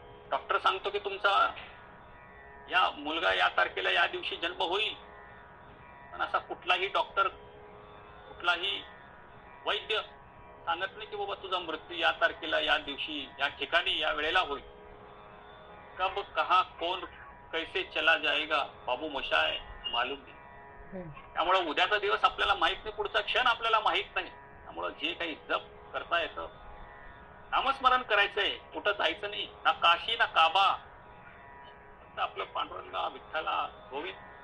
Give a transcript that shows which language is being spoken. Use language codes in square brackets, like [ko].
[mr] Doctor सांगतो की तुमचा या मुलगा या तारखेला या दिवशी जन्म होईल, पण असा कुठलाही डॉक्टर, कुठलाही वैद्य सांगत नाही की बाबा तुझा मृत्यू या तारखेला, या दिवशी, या ठिकाणी, या वेळेला होईल. [hi] कब कहा कौन कैसे चला जाएगा बाबू मोशाय मालूम नाही. [mr] त्यामुळे उद्याचा दिवस आपल्याला माहित नाही, पुढचा क्षण आपल्याला माहित नाही. त्यामुळे जे काही जप करता येतं, नामस्मरण करायचंय, कुठं जायचं नाही, ना काशी ना काबा, फक्त आपलं पांडुरंगा, विठ्ठला, गोविंद.